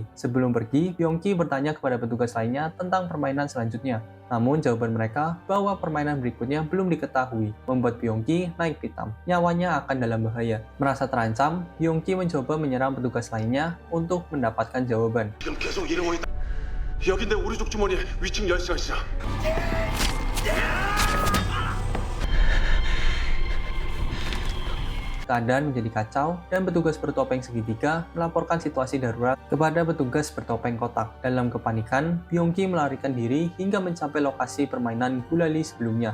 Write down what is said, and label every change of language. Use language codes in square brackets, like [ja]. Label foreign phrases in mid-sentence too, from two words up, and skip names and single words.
[id] Sebelum pergi, Byung-ki bertanya kepada petugas lainnya tentang permainan selanjutnya. Namun jawaban mereka bahwa permainan berikutnya belum diketahui, membuat Byung-ki naik pitam. Nyawanya akan dalam bahaya. Merasa terancam, Byung-ki mencoba menyerang petugas lainnya untuk mendapatkan jawaban. [ko] 지금 계속 이러고 있다. 여기 내 오른쪽 주머니에 위층 열쇠가 있어. [id] Keadaan menjadi kacau dan petugas bertopeng segitiga melaporkan situasi darurat kepada petugas bertopeng kotak. Dalam kepanikan, Byung-ki melarikan diri hingga mencapai lokasi permainan gulali sebelumnya.